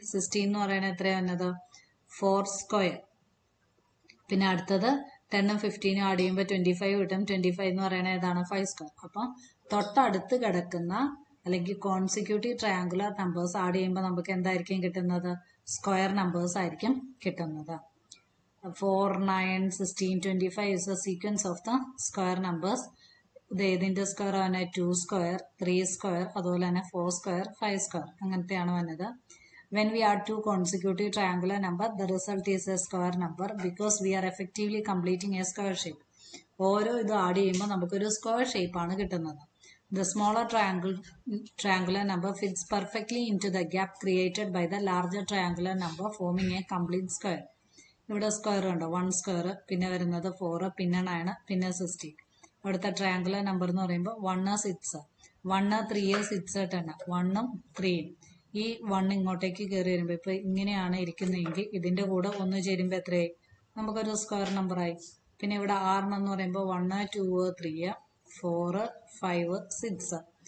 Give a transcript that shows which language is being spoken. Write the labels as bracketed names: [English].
[Malayalam] 16 എന്ന് പറയുന്നത് എത്രയാണ് വന്നത്? 4 സ്ക്വയർ. പിന്നെ അടുത്തത് 10ഉം 15ഉം ആഡ് ചെയ്യുമ്പോൾ 25 കിട്ടും. 25 എന്ന് പറയുന്നത് ഏതാണ്? 5 സ്ക്വയർ. അപ്പം തൊട്ടടുത്ത് കിടക്കുന്ന അല്ലെങ്കിൽ കോൺസിക്യൂട്ടീവ് ട്രയാങ്കുലർ നമ്പേഴ്സ് ആഡ് ചെയ്യുമ്പോൾ നമുക്ക് എന്തായിരിക്കും കിട്ടുന്നത്? സ്ക്വയർ നമ്പേഴ്സ് ആയിരിക്കും കിട്ടുന്നത്. [English] 4 9 16 25 is the sequence of the square numbers. [Malayalam] ഇത് ഏതിന്റെ സ്ക്വയർ ആണ്? 2 സ്ക്വയർ, 3 സ്ക്വയർ, അതുപോലെ തന്നെ 4 സ്ക്വയർ, 5 സ്ക്വയർ, അങ്ങനത്തെയാണ് വന്നത്. [English] When we add two consecutive triangular number, the result is a square number because we are effectively completing a square shape. [Malayalam] ഓരോ ഇത് add ചെയ്യുമ്പോൾ നമുക്കൊരു സ്ക്വയർ ഷേപ്പ് ആണ് കിട്ടുന്നത്. [English] The smaller triangular number fits perfectly into the gap created by the larger triangular number, forming a complete square. [Malayalam] ഇവിടെ square ഉണ്ടോ? 1 square, പിന്നെ വരുന്നത് 4, പിന്നെ 9, പിന്നെ 16. അവിടുത്തെ ട്രയാങ്കുലർ നമ്പർ എന്ന് പറയുമ്പോൾ 1 6, 1 3 6 10, 1ഉം 3ഉം. ഈ 1 ഇങ്ങോട്ടേക്ക് കയറി വരുമ്പോൾ ഇപ്പൊ ഇങ്ങനെയാണ് ഇരിക്കുന്നതെങ്കിൽ ഇതിന്റെ കൂടെ ഒന്ന് ചേരുമ്പോൾ എത്രയായി? നമുക്കൊരു സ്ക്വയർ നമ്പറായി. പിന്നെ ഇവിടെ 6 എന്ന് പറയുമ്പോൾ 1 2 3 4 5 6.